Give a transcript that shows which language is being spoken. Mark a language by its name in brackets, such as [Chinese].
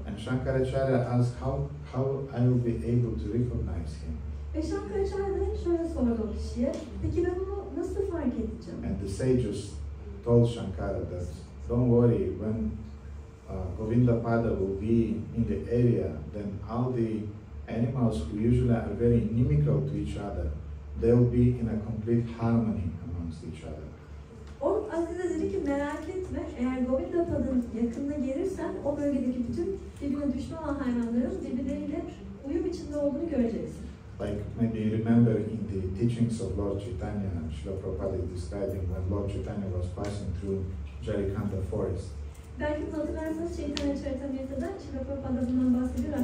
[English] And Shankaracharya asked how I will be able to recognize him. [Turkish] Ve Shankaracharya da şöyle sordu o kişiye, peki ben onu nasıl fark edeceğim? [English] And the sages told Shankara that don't worry, when Govinda Pada will be in the area, then all the animals who usually are very inimical to each other, they will be in a complete harmony amongst each other. [Turkish] O Aziz'e dedi ki merak etme, eğer Govinda Pada'nın yakınına gelirsen o bölgedeki bütün birbirine düşman olan hayvanların birbirleriyle uyum içinde olduğunu göreceksin. [English] Like maybe you remember in the teachings of Lord Chaitanya, Srila Prabhupada is describing when Lord Chaitanya was passing through Jarikanda forest. [Turkish] Belki hatırlarsanız Chaitanya Charitamrita'da Srila Prabhupada bundan bahsediyor.